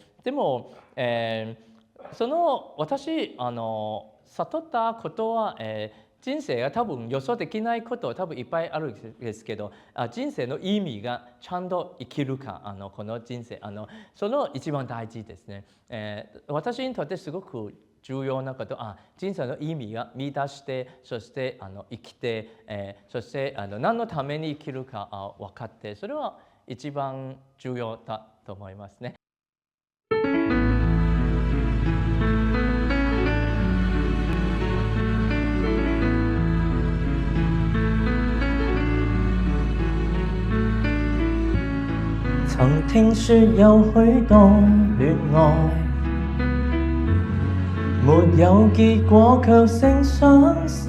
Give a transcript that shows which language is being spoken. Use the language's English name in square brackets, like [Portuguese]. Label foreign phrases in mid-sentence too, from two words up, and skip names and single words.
[Japanese] でも、その私悟ったことは、人生が多分予想できないことは多分いっぱいあるんですけど、人生の意味がちゃんと生きるかこの人生その一番大事ですね。私にとってすごく重要なこと人生の意味が見出してそして生きて、そして何のために生きるか分かってそれは一番重要だと思いますね。 [Chinese] 曾聽說有許多戀愛，沒有結果卻勝傷心